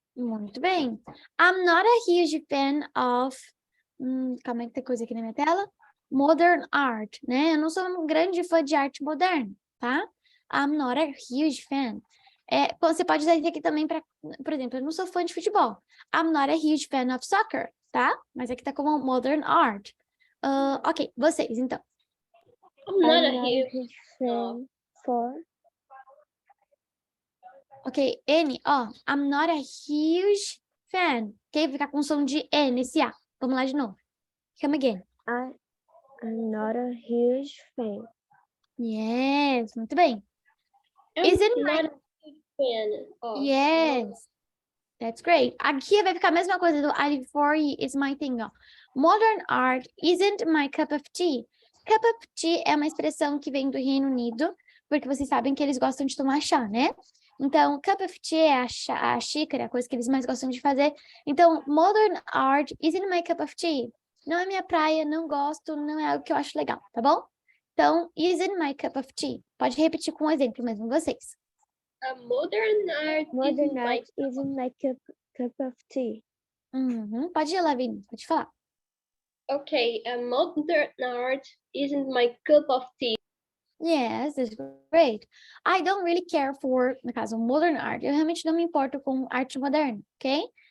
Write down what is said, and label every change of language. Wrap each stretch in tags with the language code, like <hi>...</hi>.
<pt>Muito bem.</pt> <en>I'm not a huge fan of.</en> <pt>Calma aí que tem coisa aqui na minha tela. Modern art, né? Eu não sou um grande fã de arte moderna, tá?</pt> <en>I'm not a huge fan.</en> <pt>Você pode usar isso aqui também para, por exemplo, eu não sou fã de futebol.</pt> <en>I'm not a huge fan of soccer, tá?</en> <pt>Mas aqui tá como modern art. Ok, vocês, então.</pt> <en>I'm not a I'm not a huge. huge fan for. Ok, N, ó. I'm not a huge fan. Ok?</en> <pt>Ficar com som de N, esse A. Vamos lá de novo.</pt> <en>Come again. I'm not a huge fan.</en> <pt>Yes, muito bem.</pt> <en>I'm Isn't not a huge fan of. Yes, that's great.</en> <pt>Aqui vai ficar a mesma coisa do</pt> <en>I live for is my thing,</en> <pt>ó.</pt> <en>Modern art isn't my cup of tea.</en> <pt>Cup of tea é uma expressão que vem do Reino Unido, porque vocês sabem que eles gostam de tomar chá, né? Então, cup of tea é a xícara, a coisa que eles mais gostam de fazer.</pt> <en>Então, modern art isn't my cup of tea.</en> <pt>Não é minha praia, não gosto, não é algo que eu acho legal, tá bom? Então,</pt> <en>isn't my cup of tea.</en> <pt>Pode repetir com um exemplo mesmo, vocês.</pt> <en>Modern art Modern isn't my. art isn't my cup of tea. Uhum.</en> <pt>Pode ir, Lavínia, pode falar.</pt> <en>Okay, modern art isn't my cup of tea. Yes, that's great. I don't really care for,</en> <pt>no caso,</pt> <en>modern art.</en> <pt>Eu realmente não me importo com arte moderna, ok?</pt>